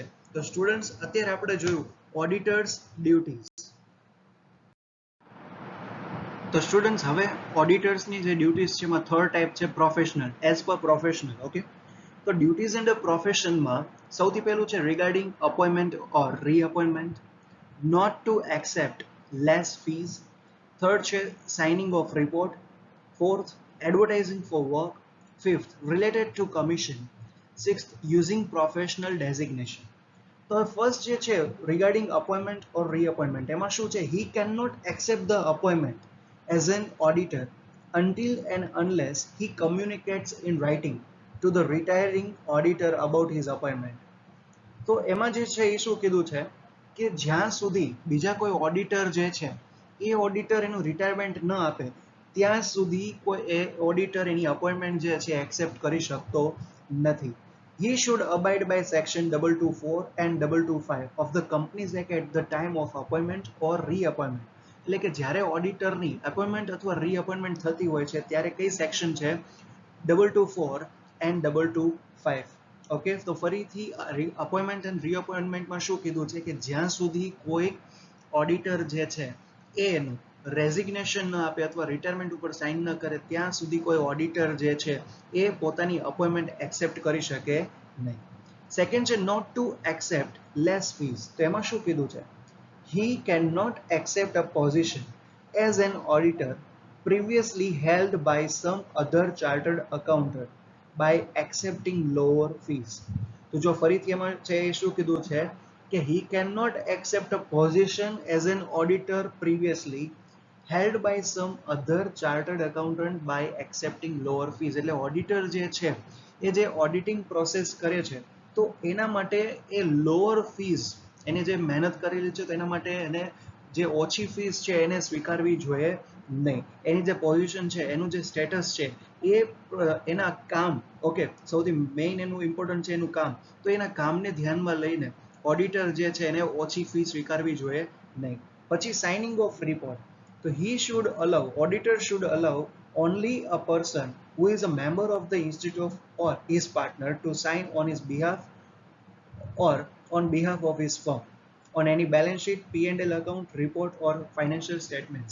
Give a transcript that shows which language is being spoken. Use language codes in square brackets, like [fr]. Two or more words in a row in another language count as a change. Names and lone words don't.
[gu] તો સ્ટુડન્ટ્સ, અત્યારે આપણે જોયું [en] auditors duties. [gu] તો સ્ટુડન્ટ્સ, હવે ઓડિટર્સની જે ડ્યુટીઝ છે એમાં થર્ડ ટાઈપ છે પ્રોફેશનલ, [en] as per professional. [gu] ઓકે, તો ડ્યુટીઝ એન્ડ પ્રોફેશનમાં સૌથી પહેલું છે [en] regarding appointment or reappointment, not to accept less fees. Third છે signing of report. Fourth, advertising for work. Fifth, related to commission. Sixth, using professional designation. [gu] તો ફર્સ્ટ જે છે [en] regarding appointment or reappointment, [gu] એમાં શું છે, [en] he cannot accept the appointment as an auditor until and unless he communicates in writing to the retiring auditor about his appointment. [gu] તો એમાં જે છે એ શું કીધું છે કે જ્યાં સુધી બીજા કોઈ ઓડિટર જે છે એ ઓડિટર એનું રિટાયરમેન્ટ ન આપે ત્યાં સુધી કોઈ એ ઓડિટર એની અપોઇન્ટમેન્ટ જે છે એક્સેપ્ટ કરી શકતો નથી. [en] He should abide by section 224 and 225 of the Companies Act at the time of appointment or reappointment. [gu] એટલે કે જ્યારે ઓડિટરની અપોઇન્ટમેન્ટ અથવા રીઅપોઇન્ટમેન્ટ થતી હોય છે ત્યારે કઈ સેક્શન છે, 224 and 225. ઓકે, તો ફરીથી અપોઇન્ટમેન્ટ એન્ડ રીઅપોઇન્ટમેન્ટમાં શું કીધું છે કે જ્યાં સુધી કોઈ ઓડિટર જે છે એનું રેઝિગ્નેશન ન આપે અથવા રિટાયરમેન્ટ ઉપર સાઇન ન કરે ત્યાં સુધી કોઈ ઓડિટર જે છે એ પોતાની અપોઇન્ટમેન્ટ એક્સેપ્ટ કરી શકે નહીં. સેકન્ડ છે [en] not to accept less fees. [gu] તો એમાં શું કીધું છે, [en] he cannot accept a position as an auditor previously held by some other chartered accountant by accepting lower fees. [gu] તો જો ફરીથી એમાં છે એ શું કીધું છે કે [en] he cannot accept a position as an auditor previously held by some other chartered accountant by accepting lower fees. [gu] એટલે ઓડિટર જે છે એ જે [en] auditing process [gu] કરે છે તો એના માટે એ [en] lower fees, [gu] એને જે મહેનત કરેલી છે તો એના માટે એને જે ઓછી ફીસ છે એને સ્વીકારવી જોઈએ નહીં. એની જે પોઝિશન છે, એનું જે સ્ટેટસ છે એ એના કામ, ઓકે, સૌથી મેઇન એનું ઇમ્પોર્ટન્ટ છે એનું કામ, તો એના કામને ધ્યાનમાં લઈને ઓડિટર જે છે એને ઓછી ફી સ્વીકારવી જોઈએ નહીં. પછી [en] signing of report. તો he should allow, auditor should allow only a person who is a member of the institute or his partner to sign on his behalf or on behalf of his firm on any balance sheet, P&L account, report or financial statements.